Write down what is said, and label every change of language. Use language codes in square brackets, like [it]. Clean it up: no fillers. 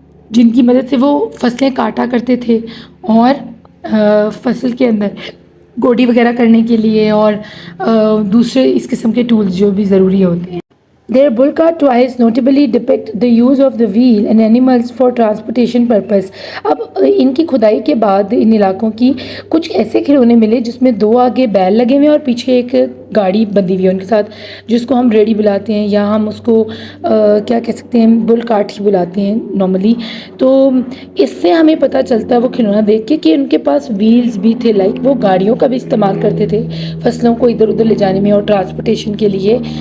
[ur] جن کی مدد سے وہ فصلیں کاٹا کرتے تھے اور فصل کے اندر گوڈی وغیرہ کرنے کے لیے اور دوسرے اس قسم کے ٹولز جو بھی ضروری ہوتے ہیں. [en] Their bull cart toys notably depict the use of the wheel and animals for transportation purpose. [ur] اب ان کی کھدائی کے بعد ان علاقوں کی کچھ ایسے کھلونے ملے جس میں 2 آگے بیل لگے ہوئے ہیں اور پیچھے ایک گاڑی بندھی ہوئی ہے ان کے ساتھ، جس کو ہم ریڈی بلاتے ہیں، یا ہم اس کو کیا کہہ سکتے ہیں، بل کارٹ ہی بلاتے ہیں نارملی. تو اس سے ہمیں پتہ چلتا ہے وہ کھلونا دیکھ کے کہ ان کے پاس ویلز بھی تھے، لائک وہ گاڑیوں کا بھی استعمال کرتے تھے فصلوں کو ادھر ادھر لے جانے میں اور ٹرانسپورٹیشن کے لیے.